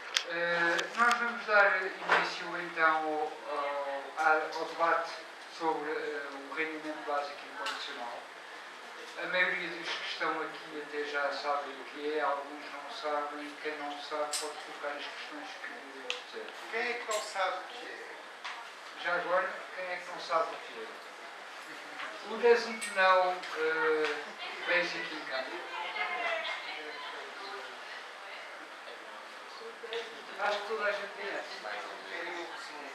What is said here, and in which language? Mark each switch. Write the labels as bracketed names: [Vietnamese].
[Portuguese] Nós vamos dar início então ao debate sobre o rendimento básico incondicional. A maioria dos que estão aqui até já sabem o que é, alguns não sabem, e quem não sabe pode colocar as questões que quiser. Quem é que não sabe o que é? Já agora, quem é que não sabe o que é? [English] Who doesn't know basic income? [Portuguese] Acho que toda a gente conhece.